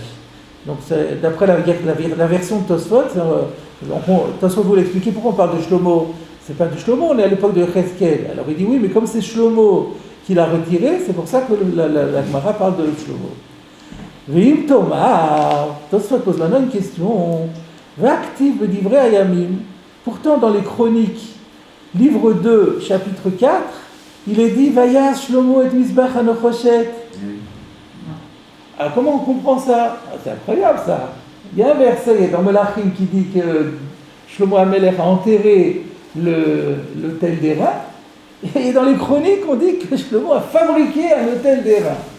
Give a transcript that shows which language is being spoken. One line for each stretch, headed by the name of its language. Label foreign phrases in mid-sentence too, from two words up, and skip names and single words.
French: Donc, d'après la version de Tosfot, Tosfot voulait expliquer pourquoi on parle de Shlomo. C'est pas de Shlomo, on est à l'époque de Yecheskel. Alors il dit oui, mais comme c'est Shlomo qui l'a retiré, c'est pour ça que la Gemara parle de Shlomo.
Hebrew: ואם תאמר,
French: Tosfot pose maintenant une question.
Hebrew: והכתיב בדברי הימים.
French: Pourtant, dans les Chroniques, livre 2, chapitre 4, il est dit
Hebrew: ויעש שלמה את מזבח הנחשת.
French: Alors comment on comprend ça? C'est incroyable ça. Il y a un verset dans Melachim qui dit que Shlomo Amelech a enterré l'autel d'airain, et dans les Chroniques on dit que Shlomo a fabriqué un autel d'airain.